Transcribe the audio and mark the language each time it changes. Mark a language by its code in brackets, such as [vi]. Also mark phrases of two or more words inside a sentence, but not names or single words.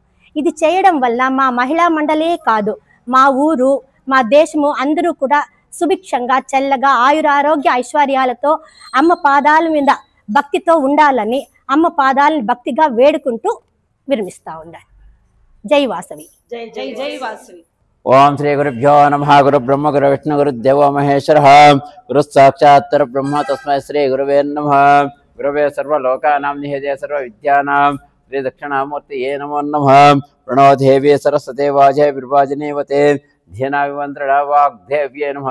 [te] ఇది చేయడం వల్ల మా మహిళా మండలే కాదు, మా ఊరు, మా దేశము అందరూ కూడా సుభిక్షంగా, చల్లగా, ఆయురారోగ్య ఐశ్వర్యాలతో అమ్మ పాదాల మీద భక్తితో ఉండాలని అమ్మ పాదాలను భక్తిగా వేడుకుంటూ విరమిస్తా ఉండాలి. జై వాసవి. జై జై జై వాసవి. [sa] ओम श्री गुरुभ्यो नमः। गुरु ब्रह्म गुरु विष्णु गुरु देवो महेश्वरः। गुरु साक्षात् ब्रह्म तस्मै श्री गुरुवे नमः। गुरुवे सर्वलोकानां निहते सर्वविद्यानां श्री दक्षिणामूर्तये नमो नमः। प्रणो देवी सरस्वती वाजे विर्वाजिनीवते ध्येनाभिमन्त्रणा वाग्देव्ये नमः।